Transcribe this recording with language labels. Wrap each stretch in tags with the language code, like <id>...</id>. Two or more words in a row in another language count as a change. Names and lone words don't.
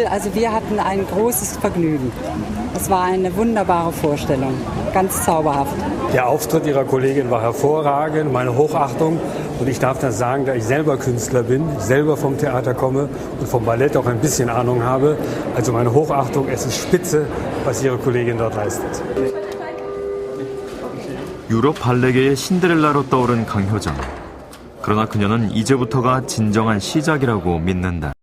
<de>Also wir hatten ein großes Vergnügen. Es war eine wunderbare Vorstellung, ganz zauberhaft. Der Auftritt Ihrer Kollegin war hervorragend, meine Hochachtung. Und ich darf das sagen, da ich selber Künstler bin, selber vom Theater komme und vom Ballett auch ein bisschen Ahnung habe. Also meine Hochachtung, es ist spitze, was Ihre Kollegin dort leistet.</de> <ko>유럽 발레계의 신데렐라로 떠오른 강효정. 그러나 그녀는 이제부터가 진정한 시작이라고 믿는다.</ko>